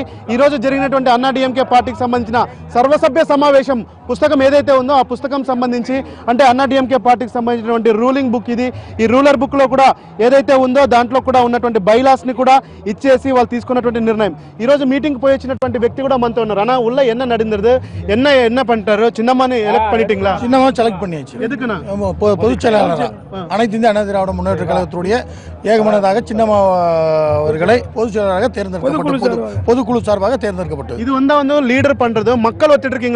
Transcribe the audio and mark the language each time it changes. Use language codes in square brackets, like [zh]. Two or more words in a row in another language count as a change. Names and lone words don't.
[te] ఈ రోజు జరిగినటువంటి అన్నాడీఎంకే పార్టీకి సంబంధించిన సర్వసభ్య సమావేశం పుస్తకం ఏదైతే ఉందో ఆ పుస్తకం సంబంధించి, అంటే అన్నాడీఎంకే పార్టీకి సంబంధించినటువంటి [en] ruling book [te] ఇది. ఈ [en] ruler book [te] లో కూడా ఏదైతే ఉందో దాంట్లో కూడా ఉన్నటువంటి బైలాస్ ని కూడా ఇచ్చేసి వాళ్ళు తీసుకున్నటువంటి నిర్ణయం. ఈ రోజు మీటింగ్ పోయి వచ్చినటువంటి వ్యక్తి కూడా మనతో ఉన్నారు. [ta] ஆனா உள்ள என்ன நடந்தது, என்ன பண்ணிட்டாரு சின்னம்மானு எலெக்ட் பண்ணிட்டீங்களா? சின்னம்மா செலக்ட் பண்ணியாச்சு. எதுக்குன்னா பொதுச் செயலாளர் அனைத்து இந்திய அண்ணா திராவிட முன்னேற்ற கழகத்துடைய ஏகமனதாக சின்னம்மா அவர்களை பொதுச் செயலாளராக தேர்ந்தெடுக்கப்பட்டு பொதுக்குழு சார்பாக தேர்ந்தெடுக்கப்பட்டது. இது வந்து லீடர் பண்றது மக்கள் ஒத்துட்டு இருக்கீங்களா?